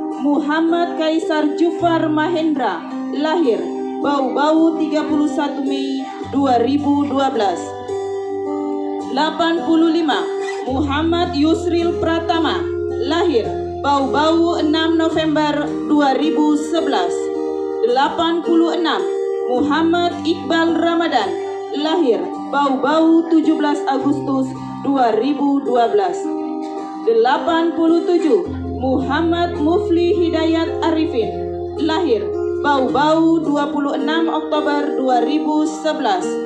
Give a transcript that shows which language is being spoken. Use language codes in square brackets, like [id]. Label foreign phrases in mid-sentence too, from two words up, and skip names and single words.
[id] Muhammad Kaisar Jufar Mahendra, lahir Bau-Bau 31 Mei 2012. 85. Muhammad Yusril Pratama, lahir Bau-Bau 6 November 2011. 86. Muhammad Iqbal Ramadan, lahir Bau-Bau 17 Agustus 2012. 87. Muhammad Mufli Hidayat Arifin, lahir Bau-Bau 26 Oktober 2011.